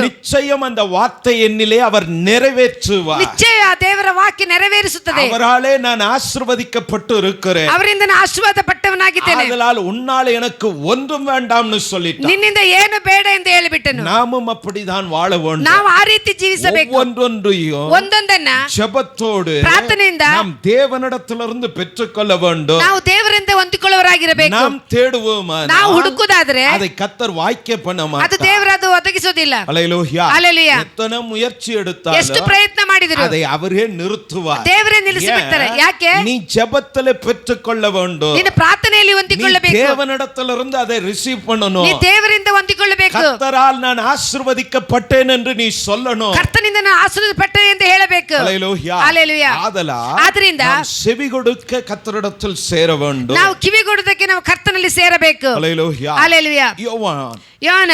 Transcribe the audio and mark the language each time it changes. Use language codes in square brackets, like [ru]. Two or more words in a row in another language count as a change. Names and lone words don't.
[ta] நிச்சயம் அந்த வார்த்தை என்னிலே அவர் நிறைவேற்றுவார், [kn] ನಿಶ್ಚಯ ದೇವರ ವಾಕ್ಯ ನೆರವೇರಿಸುತ್ತದೆ. [ta] அவராலே நான் ஆசீர்வதிக்கப்பட்டு இருக்கிறேன், [kn] ಅವರಿಂದ ನಾನು ಆಶೀರ್ವಾದ ಪಟ್ಟವನಾಗಿದ್ದೇನೆ, [ta] அதனால் உன்னால் எனக்கு ஒன்றும் வேண்டாம்னு சொல்லிட்டார். [kn] ನಿನ್ನಿಂದ ಏನು ಬೇಡ ಎಂದು ಹೇಳಿಬಿಟ್ಟನು. [ta] நாமும் அப்படிதான் வாழ வேண்டும், [kn] ನಾವು ಆ ರೀತಿ ಜೀವಿಸಬೇಕು. [ta] ஒவ்வொன்றையும் [kn] ಒಂದೊಂದನ್ನ [ta] ஜெபத்தோடு [kn] ಪ್ರಾರ್ಥನೆಯಿಂದ [ta] நாம் தேவனிடத்திலிருந்து பெற்றுக்கொள்ள வேண்டும். [kn] ನಾವು ದೇವರಿಂದ ಒಂದು ಹೊಂದಿಕೊಳ್ಳುವರಾಗಿರಬೇಕು. [ta] நாம் தேடுவோமா, [kn] ನಾವು ಹುಡುಕುದಾದ್ರೆ [ta] அதை கர்த்தர் வாய்க்க பண்ண [kn] ಅದು [ta] மாட்டார். [kn] ದೇವರು ಅದು ಒದಗಿಸೋದಿಲ್ಲ. [ta] ஹல்லேலூயா. ஹல்லேலூயா. எத்தனை முயற்சி [kn] ಎಷ್ಟು [ta] எடுத்தாலும் [kn] ಪ್ರಯತ್ನ ಮಾಡಿದ್ರು [ta] அதை அவரே நிறுத்துவார். [kn] ದೇವರೇ ನಿಲ್ಲಿಸಿಬಿಡ್ತಾರೆ. ಯಾಕೆ? [ta] நீ ஜெபத்திலே பெற்றுக்கொள்ள வேண்டும். [kn] ನೀನು ಪ್ರಾರ್ಥನೆಯಲ್ಲಿ [ta] நீ [kn] ಹೊಂದಿಕೊಳ್ಳಬೇಕು. [ta] தேவனிடத்திலிருந்து அதை ரிசீவ் பண்ணணும். [kn] ನೀ ದೇವರಿಂದ ಹೊಂದಿಕೊಳ್ಳಬೇಕು. [ta] கர்த்தரால் நான் ஆசீர்வதிக்கப்பட்டேன் என்று நீ சொல்லணும். [kn] ಕರ್ತನಿಂದ ನಾನು ಆಶೀರ್ವದಿಸಲ್ಪಟ್ಟೆ ಎಂದು ಹೇಳಬೇಕು. [ta] ஹல்லேலூயா. ஹல்லேலூயா. ஆதலால் நாம் செவி கொடுக்க கர்த்தரிடத்தில் சேர வேண்டும். [kn] ನಾವು ಕಿವಿಗೊಡುವುದಕ್ಕೆ ನಾವು ಕರ್ತನಲ್ಲಿ ಸೇರಬೇಕು. [ta] ஹல்லேலூயா. ஹல்லேலೂயா. [kn] ಯೋಹಾನ